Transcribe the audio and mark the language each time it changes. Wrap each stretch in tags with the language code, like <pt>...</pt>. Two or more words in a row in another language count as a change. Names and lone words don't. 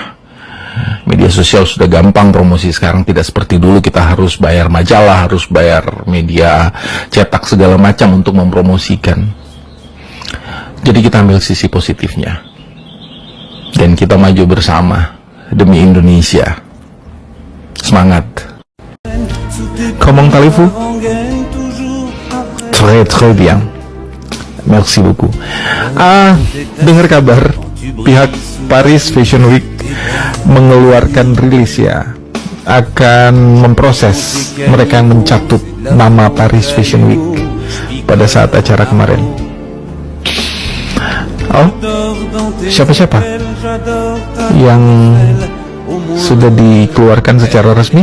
<id>Media sosial sudah gampang promosi sekarang, tidak seperti dulu kita harus bayar majalah, harus bayar media cetak segala macam untuk mempromosikan. Jadi kita ambil sisi positifnya dan kita maju bersama demi Indonesia. Semangat.</id> <fr>Comment allez-vous? Très très bien. Merci beaucoup.</fr> <id>Dengar kabar pihak Paris Fashion Week mengeluarkan rilis ya, akan memproses mereka yang mencatut nama Paris Fashion Week pada saat acara kemarin. Oh, siapa-siapa yang sudah dikeluarkan secara resmi?</id>